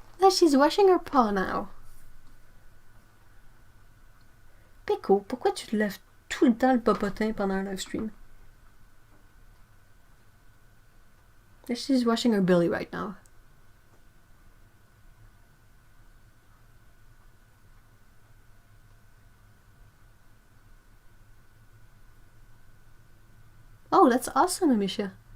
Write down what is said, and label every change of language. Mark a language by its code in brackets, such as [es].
[en] She's washing her paw now. [fr] Péco, pourquoi tu te lèves tout le temps le popotin pendant un live stream? [en] She's washing her belly right now. Oh, that's awesome, Amisha.